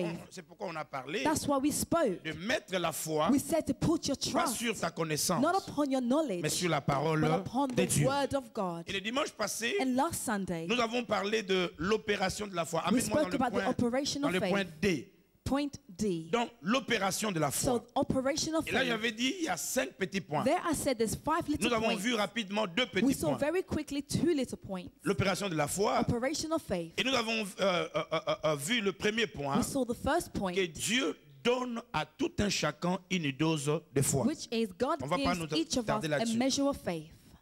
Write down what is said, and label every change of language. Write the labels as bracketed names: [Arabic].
[French] C'est pourquoi on a parlé de mettre la foi pas sur ta connaissance, mais sur la parole de Dieu. Et le dimanche passé, nous avons parlé de l'opération de la foi. Amène-moi dans le point D. Point D. Donc, l'opération de la foi. [English] So, operational faith. [French] Et là, j'avais dit, il y a 5 petits points. [English] There I said there's 5 little [French] Nous avons [English] points. [French] vu rapidement 2 petits [English] We saw points. very quickly 2 little points. [French] L'opération de la foi. [English] Operational faith. [French] Et nous avons vu le premier point. [English] We saw the first point. [French] Que Dieu donne à tout un chacun une dose de foi. [English] Which is God gives each of us a measure of faith.